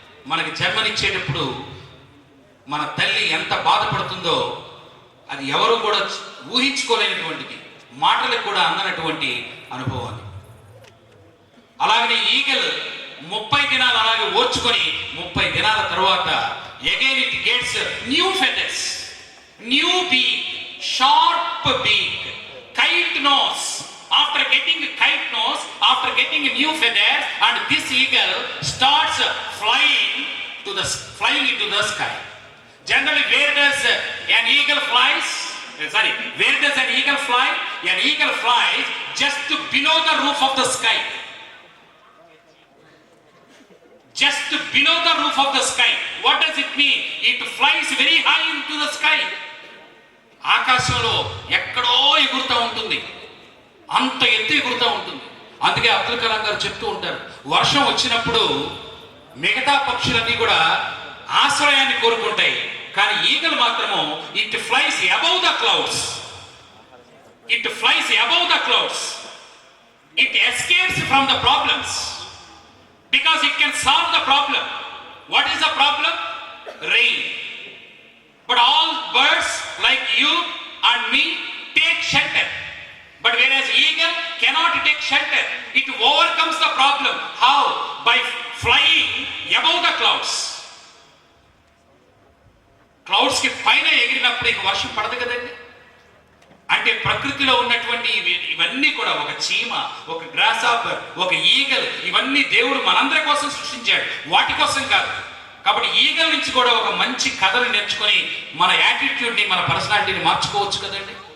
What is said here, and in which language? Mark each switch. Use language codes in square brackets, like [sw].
[te] మనకి జన్మనిచ్చేటప్పుడు మన తల్లి ఎంత బాధపడుతుందో అది ఎవరు కూడా ఊహించుకోలేనటువంటిది, మాటలకు కూడా అందనటువంటి అనుభవాన్ని. అలాగనే ఈగల్ 30 దినాలు అలాగే ఓర్చుకొని 30 దినాల తర్వాత [en] Again it gets new feathers, new beak, sharp beak, kite nose. After getting kite nose, after getting new feathers, and this eagle starts flying into the sky. Generally, where does an eagle flies? Where does an eagle fly? An eagle flies just below the roof of the sky. Just below the roof of the sky. What does it mean? It flies very high into the sky. [te] ఆకాశంలో ఎక్కడో ఎగురుతూ ఉంటుంది, అంత ఎత్తు ఎగురుతూ ఉంటుంది. అందుకే అబ్దుల్ కలాం గారు చెప్తూ ఉంటారు, వర్షం వచ్చినప్పుడు మిగతా పక్షులన్నీ కూడా ఆశ్రయాన్ని కోరుకుంటాయి, కానీ ఈగల్ మాత్రము [en] It flies above the clouds. It flies above the clouds. It escapes from the problems because it can solve the problem. What is the problem? Rain. But all birds like you and me take shelter. But whereas eagle cannot take shelter, it overcomes the problem. How? By flying above the clouds. [te] Clouds కి పైన ఎగిరినప్పుడు ఇక వర్షం పడదు కదండి. అంటే ప్రకృతిలో ఉన్నటువంటి ఇవన్నీ కూడా ఒక చీమ, ఒక గ్రాస్ హాపర్, ఒక ఈగల్, ఇవన్నీ దేవుడు మనందరి కోసం సృష్టించాడు, వాటి కోసం కాదు. కాబట్టి ఈగల్ నుంచి కూడా ఒక మంచి కథను నేర్చుకొని మన యాటిట్యూడ్ని, మన పర్సనాలిటీని మార్చుకోవచ్చు కదండి.